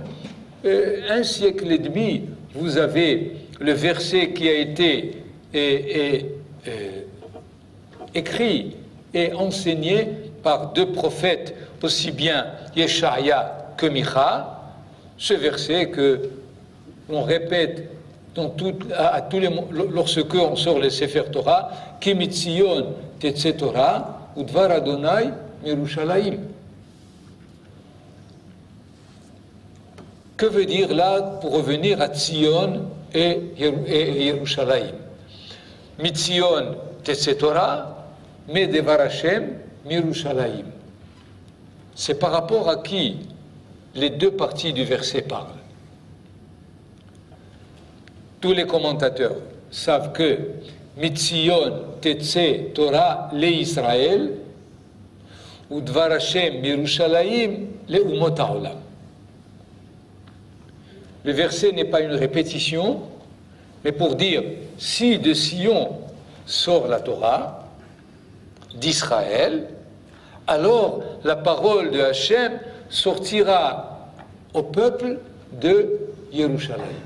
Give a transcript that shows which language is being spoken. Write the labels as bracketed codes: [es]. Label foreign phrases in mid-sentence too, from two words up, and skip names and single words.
[fr] Un siècle et demi, vous avez le verset qui a été écrit et enseigné par deux prophètes, aussi bien Yeshaya que Micha, ce verset que l'on répète lorsque on sort les [he] ספר תורה, כי מציון תצא תורה ודבר אדוני מירושלים. [fr] Que veut dire là, pour revenir à Tzion et Yerushalayim? [he] מציון תצא תורה, mais דבר השם מירושלים. [fr] C'est par rapport à qui les deux parties du verset parlent. Tous les commentateurs savent que [he] מציון תצא תורה לישראל ou ודבר השם ירושלים לאומות העולם. [fr] Le verset n'est pas une répétition, mais pour dire si de Sion sort la Torah d'Israël, alors la parole de Hachem sortira au peuple de Yerushalayim.